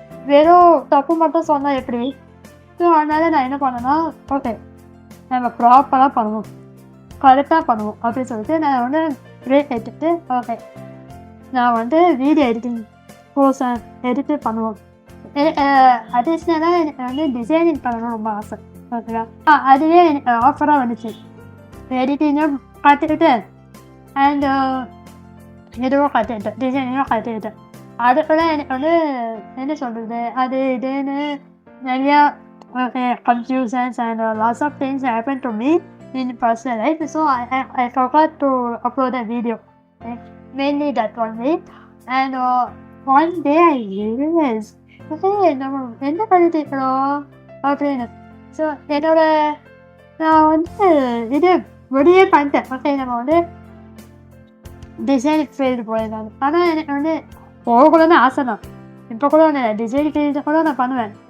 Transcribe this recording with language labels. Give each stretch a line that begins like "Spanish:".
Tamil: வெறும் தப்பு மட்டும் சொன்னால் எப்படி? ஸோ அதனால் நான் என்ன பண்ணேன்னா, ஓகே நம்ம ப்ராப்பராக பண்ணுவோம், கரெக்டாக பண்ணுவோம் அப்படின்னு சொல்லிட்டு நான் வந்து பிரேக் எடுத்துகிட்டு ஓகே நான் வந்து வீடியோ எடிட்டிங் கோர்ஸ் எடுத்து பண்ணுவோம். அடிஷ்னலாக எனக்கு வந்து டிசைனிங் பண்ணணும் ரொம்ப ஆசை. ஓகேவா, அதுவே எனக்கு ஆஃபராக வந்துச்சு. எடிட்டிங்கும் கற்றுக்கிட்டு அண்ட் இதுவும் கற்றுக்கிட்டேன், டிசைனிங்கும் கற்றுக்கிட்டேன். அதுக்குள்ள எனக்கு வந்து என்ன சொல்கிறது, அது இதுன்னு நிறையா
English: confusions and lots of things happened to me in personal life. So I forgot to upload a video, mainly that one day. And one day I realized, okay,
Tamil: நம்ம என்ன பண்ணிட்டு இருக்கிறோம் அப்படின்னு. ஸோ நான் வந்து இது முடியே பண்ணிட்டேன். ஓகே நம்ம வந்து டிசைன் ஃபீல்டு போயிருந்தாங்க. ஆனால் எனக்கு வந்து போகக்கூடாதுன்னு ஆசை தான். இப்போ கூட டிசைன் ஃபீல்டு கூட நான் பண்ணுவேன்.